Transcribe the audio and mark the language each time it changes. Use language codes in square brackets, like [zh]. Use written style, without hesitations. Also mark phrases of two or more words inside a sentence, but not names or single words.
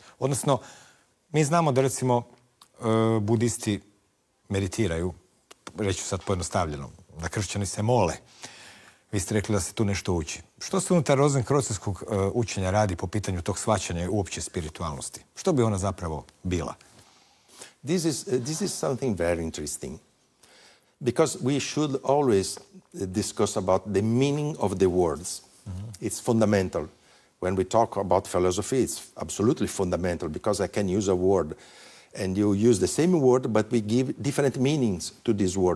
[hr] Odnosno, mi znamo da recimo budisti meditiraju, reći ću sad pojednostavljeno, da kršćani se mole. Vi ste rekli da se tu nešto uči. Što se unutar rozenkrojcerskog učenja radi po pitanju tog shvaćanja uopće spiritualnosti? Što bi ona zapravo bila? [en] This is something very interesting, because we should always discuss about the meaning of the words. It's fundamental. When we talk about philosophy, it's absolutely fundamental, because I can use a word and you use the same word, but we give different meanings to this word.